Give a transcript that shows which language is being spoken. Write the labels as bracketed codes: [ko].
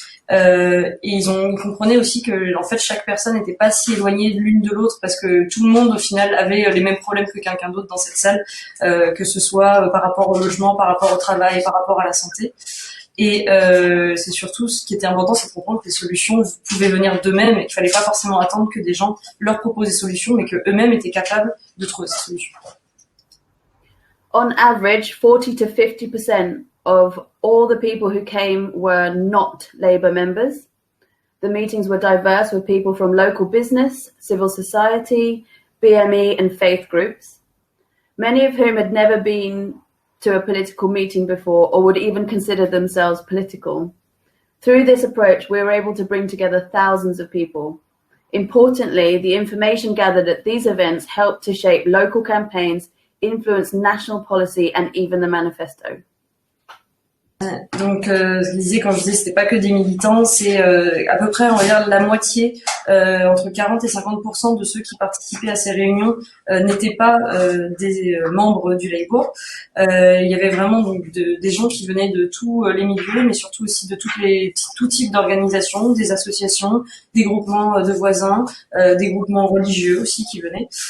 [fr] Et ils comprenaient aussi que en fait chaque personne n'était pas si éloignée l'une de l'autre, parce que tout le monde au final avait les mêmes problèmes que quelqu'un d'autre dans cette salle, que ce soit par rapport au logement, par rapport au travail, par rapport à la santé. Et c'est surtout ce qui était important, c'est de comprendre que les solutions pouvaient venir d'eux-mêmes et qu'il fallait pas forcément attendre que des gens leur proposent des solutions, mais que eux-mêmes étaient capables de trouver ces solutions. [en] On average, 40 to 50% of all the people who came were not Labour members. The meetings were diverse, with people from local business, civil society, BME and faith groups, many of whom had never been to a political meeting before or would even consider themselves political. Through this approach, we were able to bring together thousands of people. Importantly, the information gathered at these events helped to shape local campaigns, influence national policy and even the manifesto. [fr] Donc, ce qu'il disait quand je disais c'était pas que des militants, c'est à peu près, on va dire, la moitié, entre 40 et 50% de ceux qui participaient à ces réunions n'étaient pas des membres du Labour. Il y avait vraiment donc des gens qui venaient de tous les milieux, mais surtout aussi de tout type d'organisations, des associations, des groupements de voisins, des groupements religieux aussi qui venaient.